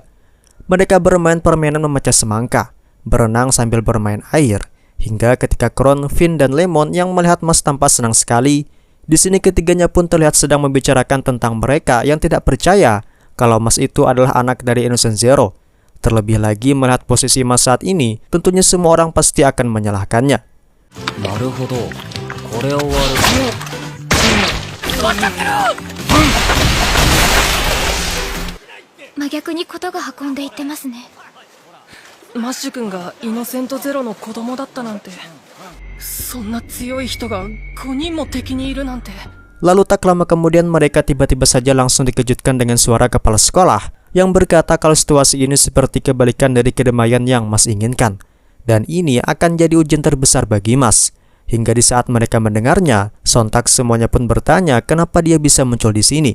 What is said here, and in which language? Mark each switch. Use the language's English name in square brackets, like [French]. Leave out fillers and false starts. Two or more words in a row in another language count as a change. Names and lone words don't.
[Indonesian] Mereka bermain permainan memecah semangka, berenang sambil bermain air, hingga ketika Kron, Finn, dan Lemon yang melihat Mas tampak senang sekali. Di sini ketiganya pun terlihat sedang membicarakan tentang mereka yang tidak percaya kalau Mas itu adalah anak dari Innocent Zero. Terlebih lagi melihat posisi Mas saat ini, tentunya semua orang pasti akan menyalahkannya. [Japanese] 真逆にことが運んでいってますね。マッシュ君がイノセントゼロの子供だったなんて、そんな強い人が5人も敵にいるなんて。 [Indonesian] Lalu tak lama kemudian mereka tiba-tiba saja langsung dikejutkan dengan suara kepala sekolah yang berkata kalau situasi ini seperti kebalikan dari kedamaian yang Mas inginkan. Dan ini akan jadi ujian terbesar bagi Mas. Hingga di saat mereka mendengarnya, sontak semuanya pun bertanya kenapa dia bisa muncul di sini.